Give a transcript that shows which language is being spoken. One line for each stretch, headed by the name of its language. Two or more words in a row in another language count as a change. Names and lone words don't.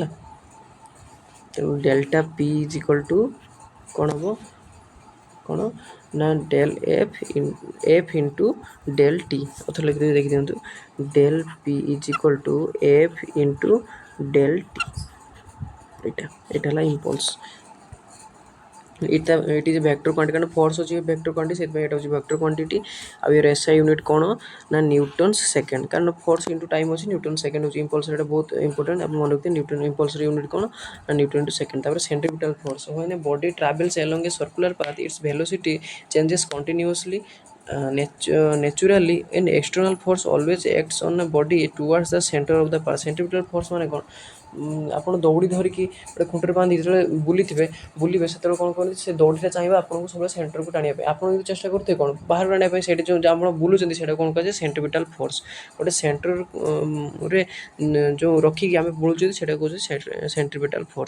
English: ତେଣୁ delta P is equal to
Odia: କ'ଣ ହେବ କ'ଣ ନା
English: del F into del T.
Odia: ଅଥର ଲେଖିଦେବି ଦେଖିଦିଅନ୍ତୁ,
English: del P is equal to F into del T.
Odia: ଏଇଟା ହେଲା
English: ଇମ୍ପଲ୍ସ। it is a vector quantity,
Odia: କାରଣ ଫୋର୍ସ ଅଛି
English: vector quantity,
Odia: ସେଥିପାଇଁ ଏଇଟା ହେଉଛି
English: vector quantity.
Odia: ଆଉ ଏର
English: SI unit
Odia: କ'ଣ ନା
English: newtons second,
Odia: କାରଣ
English: force into time
Odia: ଅଛି,
English: newton second
Odia: ହେଉଛି ଇମ୍ପଲ୍ସ। ଏଇଟା ବହୁତ ଇମ୍ପୋର୍ଟାଣ୍ଟ, ଆପଣ ମନେ ରଖିଥିବେ ନ୍ୟୁଟନ୍ ଇମ୍ପଲ୍ସର ୟୁନିଟ୍ କ'ଣ ନା
English: newton into second. ତାପରେ centripetal force, when a body travels along a circular path its velocity changes continuously naturally and external force always acts on a body towards the center of the path। centripetal force
Odia: ମାନେ କ'ଣ, ଆପଣ ଦୌଡ଼ି ଧରିକି ଗୋଟେ ଖୁଣ୍ଟରେ ବାନ୍ଧି ଯେତେବେଳେ ବୁଲିବେ ସେତେବେଳେ କ'ଣ କରନ୍ତି, ସେ ଦୌଡ଼ିଟା ଚାହିଁବେ ଆପଣଙ୍କୁ ସବୁବେଳେ ସେଣ୍ଟରକୁ ଟାଣିବା ପାଇଁ। ଆପଣ ଯଦି ଚେଷ୍ଟା କରୁଥିବେ କ'ଣ ବାହାରକୁ ଆଣିବା ପାଇଁ, ସେଇଠି ଯେଉଁ ଆପଣ ବୁଲୁଛନ୍ତି ସେଇଟା କ'ଣ କୁହାଯାଏ
English: centripetal force.
Odia: ଗୋଟେ ସେଣ୍ଟରରେ ଯେଉଁ ରଖିକି ଆମେ ବୁଲୁଛନ୍ତି ସେଇଟା କହୁଛି
English: centripetal force.